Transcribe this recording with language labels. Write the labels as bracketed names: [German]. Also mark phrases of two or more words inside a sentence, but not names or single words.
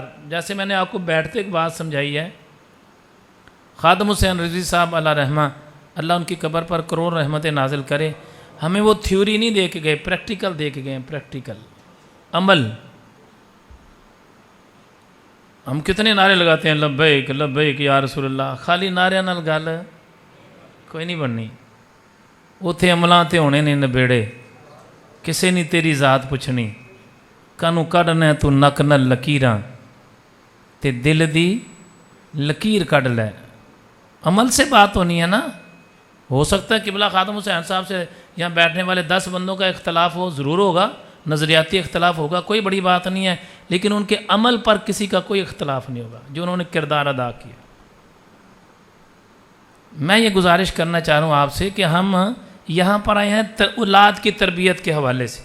[Urdu] جیسے میں نے آپ کو بیٹھتے ایک بات سمجھائی ہے، خادم حسین رضوی صاحب اللہ رحمہ، اللہ ان کی قبر پر کروڑ رحمتیں نازل کرے، ہمیں وہ تھیوری نہیں دے کے گئے، پریکٹیکل دے کے گئے، پریکٹیکل عمل. ہم کتنے نعرے لگاتے ہیں، [Arabic] لبیک لبیک یا رسول اللہ، [Punjabi] خالی نعرے نال گل کوئی نہیں بننی. اتنے عملاں تے ہونے نے نبیڑے، کسے نہیں تیری ذات پوچھنی، کانوں کڈنا تو نک نال لکیراں تے دل دی لکیر کڈ لے. [Urdu] عمل سے بات ہونی ہے نا. ہو سکتا ہے قبلہ خادم حسین صاحب سے یہاں بیٹھنے والے 10 بندوں کا اختلاف ہو، ضرور ہوگا، نظریاتی اختلاف ہوگا، کوئی بڑی بات نہیں ہے، لیکن ان کے عمل پر کسی کا کوئی اختلاف نہیں ہوگا جو انہوں نے کردار ادا کیا. میں یہ گزارش کرنا چاہ رہا ہوں آپ سے کہ ہم یہاں پر آئے ہیں اولاد کی تربیت کے حوالے سے.